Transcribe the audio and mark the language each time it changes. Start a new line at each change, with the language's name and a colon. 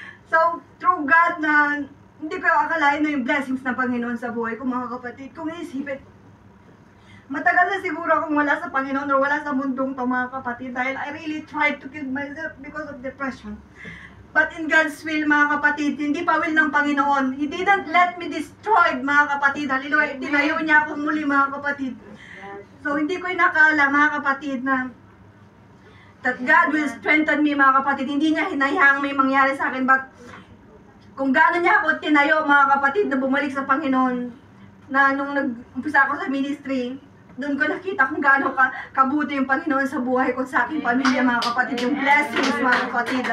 Filipino: So, through God na, hindi ko akalain na yung blessings ng Panginoon sa buhay ko, mga kapatid. Kung iisipin, matagal na siguro akong wala sa Panginoon or wala sa mundong to, mga kapatid, dahil
English: I really tried to kill myself because of depression. But in God's will,
Filipino: mga kapatid, hindi pa will ng Panginoon.
English: He didn't let me destroyed, mga kapatid. Hallelujah.
Filipino: Tinayo niya ako muli, mga kapatid. So, hindi ko inakala, mga kapatid, na
English: that God will strengthen me,
Filipino: mga kapatid. Hindi niya hinayang may mangyari sa akin, but kung gaano niya ako tinayo, mga kapatid, na bumalik sa Panginoon, na nung nag-umpisa ako sa ministry, doon ko nakita kung gaano kabuti yung Panginoon sa buhay ko, sa aking pamilya, mga kapatid, yung blessings, mga kapatid.